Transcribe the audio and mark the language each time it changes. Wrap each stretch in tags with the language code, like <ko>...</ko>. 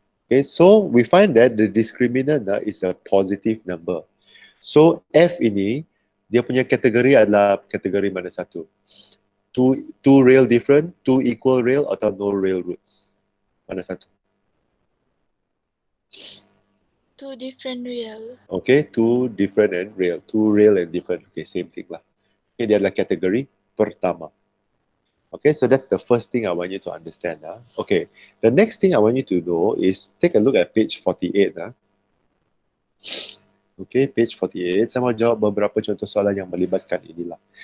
<en>Okay, so we find that the discriminant is a positive number.</en> <ms>So, F ini, dia punya kategori adalah kategori mana satu?</ms> <en>Two real different, two equal real, atau no real roots?</en> <ms>Mana satu?</ms> <en>Two different real. Okay, two different and real. Two real and different. Okay, same thing lah.</en> <ms>Okay, dia adalah kategori pertama.</ms> <en>Okay, so that's the first thing I want you to understand. Okay, the next thing I want you to know is take a look at page 48. Okay, page 48.</en> <ms>Saya mau jawab beberapa contoh soalan yang melibatkan inilah.</ms>